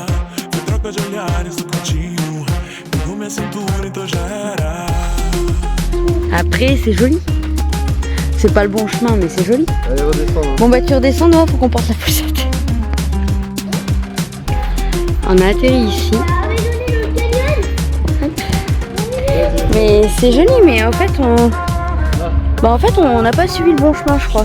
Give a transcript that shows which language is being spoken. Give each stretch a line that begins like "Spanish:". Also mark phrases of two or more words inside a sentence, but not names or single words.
Portuguese: Foi troca de olhares no cantinho, pegou minha cintura, então já era.
French: Après, c'est joli. C'est pas le bon chemin, mais c'est joli. Allez, redescends. Bon bah tu redescends, non, faut qu'on porte la poussette. On a atterri ici. Mais c'est joli, mais en fait on n'a pas suivi le bon chemin, je crois.